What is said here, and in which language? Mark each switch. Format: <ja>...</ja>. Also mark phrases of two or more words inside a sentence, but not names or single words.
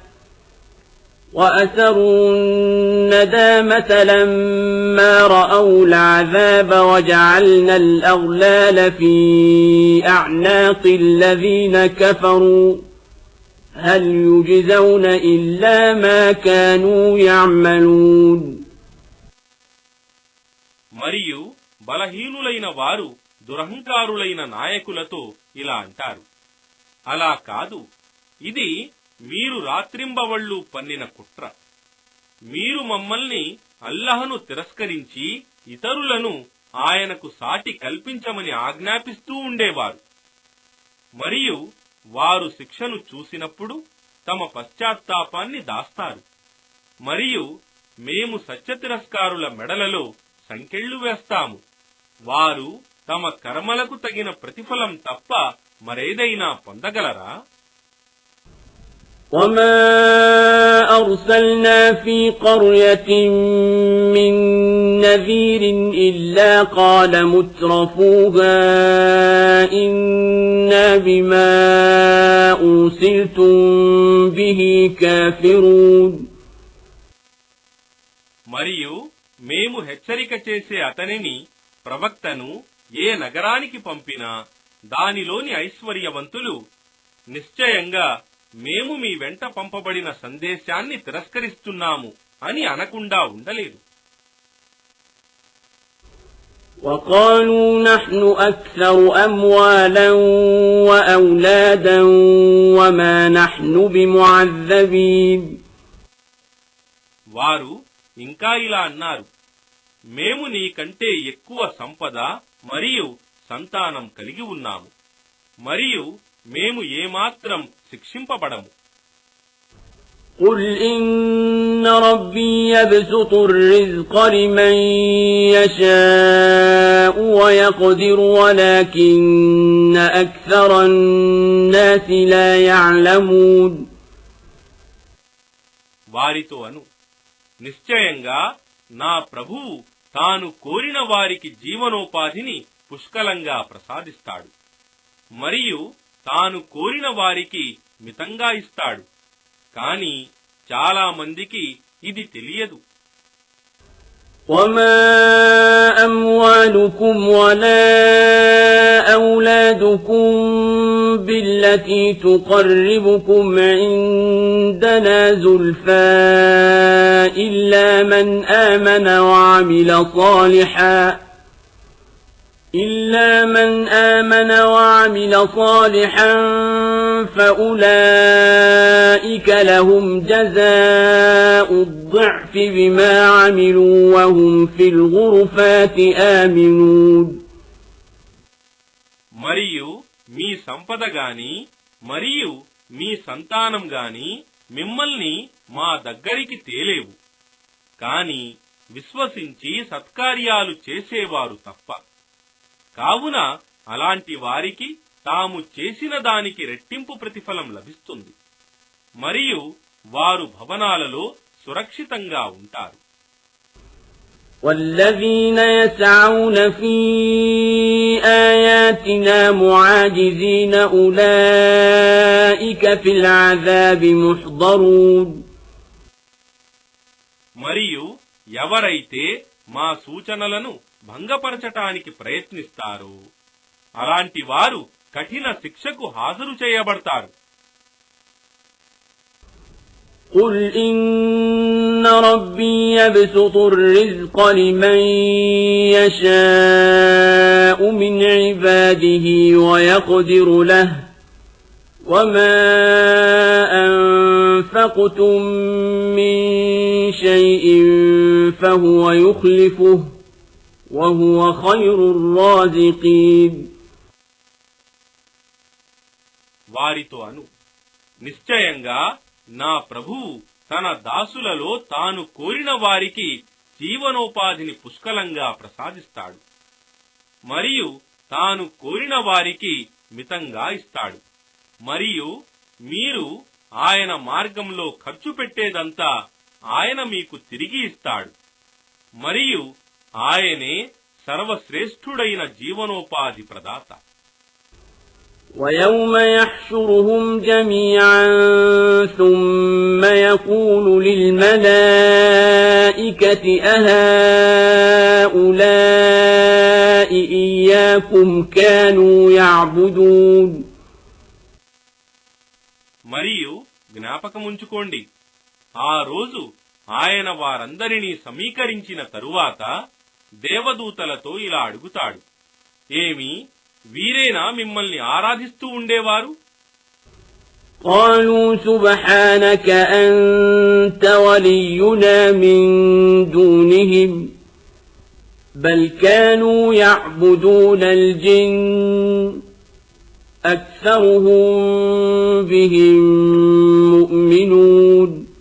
<ar>وأسروا الندامة لما رأوا العذاب وجعلنا الأغلال في أعناق الذين كفروا هل يجزون إلا ما كانوا يعملون.</ar> <te>మరియు బలహీనులైన వారు దురహంకారులైన నాయకులతో ఇలా అంటారు, అలా కాదు, ఇది మీరు రాత్రింబవళ్లు పన్నిన కుట్ర. మీరు మమ్మల్ని అల్లహను తిరస్కరించి ఇతరులను ఆయనకు సాటి కల్పించమని ఆజ్ఞాపిస్తూ ఉండేవారు. మరియు వారు శిక్షను చూసినప్పుడు తమ పశ్చాత్తాపాన్ని దాస్తారు. మరియు మేము సత్యతిరస్కారుల మెడలలో సంకెళ్లు వేస్తాము. వారు తమ కర్మలకు తగిన ప్రతిఫలం తప్ప మరేదైనా పొందగలరా?</te> <ar>وما أرسلنا في قرية من نذير إلا قال مترفوها إنا بما أرسلتم به كافرون.</ar> <te>మరియు మేము హెచ్చరిక చేసే అతనిని ప్రవక్తను ఏ నగరానికి పంపినా దానిలోని ఐశ్వర్యవంతులు నిశ్చయంగా మేము మీ వెంట పంపబడిన సందేశాన్ని తిరస్కరిస్తున్నాము అని అనకుండా ఉండలేదు.</te> <ar>وقالوا نحن أكثر أموالا وأولادا وما نحن بمعذبين.</ar> <te>వారు ఇంకా ఇలా అన్నారు, మేము నీకంటే ఎక్కువ సంపద మరియు సంతానం కలిగి ఉన్నాము, మరియు మేము ఏమాత్రం శిక్షింపబడము.</te> <ar>قل إن ربي يبسط الرزق لمن يشاء ويقدر ولكن أكثر الناس لا يعلمون.</ar> <te>వారితో అను, నిశ్చయంగా నా ప్రభువు తాను కోరిన వారికి జీవనోపాధిని పుష్కలంగా ప్రసాదిస్తాడు, మరియు తాను కోరిన వారికి మితంగా ఇస్తాడు. కాని చాలా మందికి ఇది తెలియదు.</te> <ar>وما أموالكم ولا أولادكم بالتي تقربكم عندنا زلفى إلا من آمن وعمل صالحا فأولئك لهم جزاء الضعف بما عملوا وهم في الغرفات آمنون.</ar> <te>మరియు మీ సంపద గాని మరియు మీ సంతానం గాని మిమ్మల్ని మా దగ్గరికి తేలేవు, కాని విశ్వసించి సత్కార్యాలు చేసేవారు తప్ప. కావున అలాంటి వారికి తాము చేసిన దానికి రెట్టింపు ప్రతిఫలం లభిస్తుంది, మరియు వారు భవనాలలో సురక్షితంగా ఉంటారు.</te> <ar>والذين يسعون في آياتنا معاجزين أولئك في العذاب محضرون.</ar> <te>మరియు ఎవరైతే మా సూచనలను భంగపరచటానికి ప్రయత్నిస్తారో అలాంటి వారు కఠిన శిక్షకు హాజరు చేయబడతారు.</te> <ar>قل إن ربي يبسط الرزق لمن يشاء من عباده ويقدر له وما أنفقتم من شيء فهو يخلفه وهو خير الرازقين.</ar> <te>వారితో అను, నిశ్చయంగా నా ప్రభువు తన దాసులలో తాను కోరిన వారికి జీవనోపాధిని పుష్కలంగా ప్రసాదిస్తాడు, మరియు తాను కోరిన వారికి మితంగా ఇస్తాడు. మరియు మీరు ఆయన మార్గంలో ఖర్చు పెట్టేదంతా ఆయన మీకు తిరిగి ఇస్తాడు, మరియు ఆయనే సర్వశ్రేష్ఠుడైన జీవనోపాధి ప్రదాత.</te> <ar>ويوم يحشرهم جميعا ثم يقول للملائكة أهؤلاء إياكم كانوا يعبدون.</ar> <te>మరియు జ్ఞాపకముంచుకోండి, ఆ రోజు ఆయన వారందరినీ సమీకరించిన తరువాత దేవదూతలతో ఇలా అడుగుతాడు, ఏమి వీరేనా మిమ్మల్ని ఆరాధిస్తూ ఉండేవారు?</te> <ar>قالوا سبحانك أنت ولينا من دونهم بل كانوا يعبدون الجن أكثرهم بهم مؤمنون</ar>